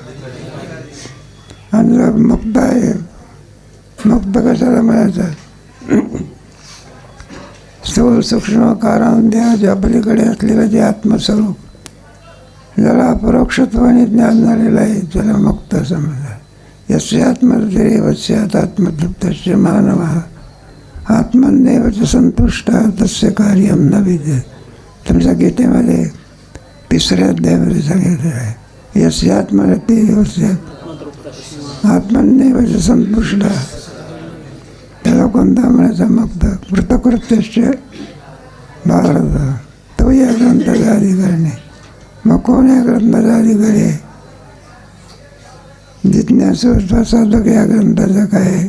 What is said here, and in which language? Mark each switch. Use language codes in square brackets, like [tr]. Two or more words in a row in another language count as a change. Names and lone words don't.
[mr] आणि जर मुक्त आहे, मुक्त कशाला म्हणायचं? स्थूल सूक्ष्म कारण देहाच्या पलीकडे असलेलं जे आत्मस्वरूप, ज्याला अपरोक्षत्वाने ज्ञान झालेलं आहे, त्याला मुक्त समजलं. [sa] यस्य आत्मधैर्यवस्यात आत्मतृप्तस्य मानवः आत्मन्येव च संतुष्टः तस्य कार्यं न विद्यते. [mr] तुमच्या गीतेमध्ये 3ऱ्या अध्यायामध्ये सांगितलेलं आहे, [sa] यस्य आत्मधैर्यवस्यात आत्मन्येव च संतुष्टः. [mr] त्याला कोणता म्हणायचा? मुक्त. [sa] कृतकृत्यस्य भारत. [mr] तो या ग्रंथाचा अधिकारी नाही. मग कोण या ग्रंथाचा अधिकारी आहे? जिज्ञासू साधक या ग्रंथाचा काय आहे?